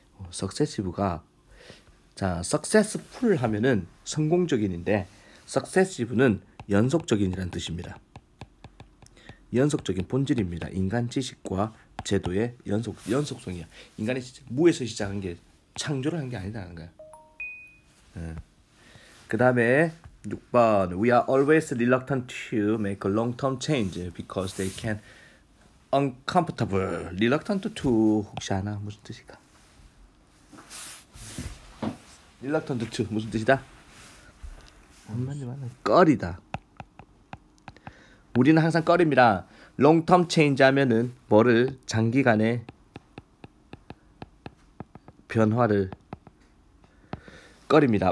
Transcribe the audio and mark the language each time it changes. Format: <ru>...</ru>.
<ko>석세시브가 자, successful 하면은 성공적인인데 successive는 연속적인이란 뜻입니다. 연속적인 본질입니다. 인간 지식과 제도의 연속성이야. 인간이 무에서 시작한 게 창조를 한 게 아니다는 거야. 그 다음에 6번</ko> <en>We are always reluctant to make a long-term change because they can uncomfortable.</en> <ko>reluctant to 혹시 아나? 무슨 뜻일까? reluctant to 무슨 뜻이다? 한마디 말하면 꺼리다. 우리는 항상 꺼립니다. long-term change 하면은 뭐를 장기간의 변화를 꺼립니다.</ko>